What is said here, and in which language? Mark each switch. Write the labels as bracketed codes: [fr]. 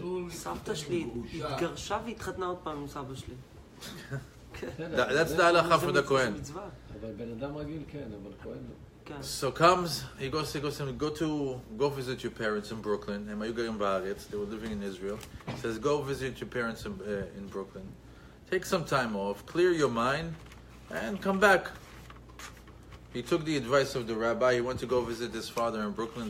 [he] סבתא שלי התגרשה והתחתנה עוד פעם עם סבא שלי. [en] That's the halakha for the Kohen. [he] אבל בן אדם רגיל כן, אבל כהן לא. [en] So he goes to go visit your parents in Brooklyn. They were living in Israel. He says, go visit your parents in Brooklyn. Take some time off, clear your mind, and come back. He took the advice of the rabbi. He went to go visit his father in Brooklyn.